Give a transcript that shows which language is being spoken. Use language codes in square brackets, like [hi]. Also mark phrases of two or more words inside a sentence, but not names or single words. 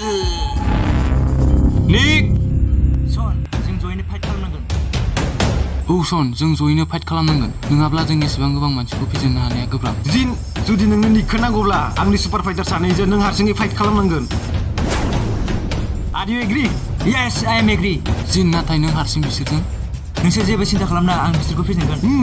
[brx] सन जों सन जों जयैनो फाइट खालामनांगोन नङाब्ला जों एसेबां गोबां मानसिखौ फेजेननो हानाया गोब्राब जिन जुदि नोंनो निकखौ नांगौब्ला आंनि सुपार फाइटार सानैजों नों हारसिङै फाइट खालामनांगोन [en] are you agree Yes, I am agree. [brx] जिन नाथाय नों हारसिं बिसोरजों नोंसोर जेबो सिन्था खालामनाङा आं बिसोरखौ फेजेनगोन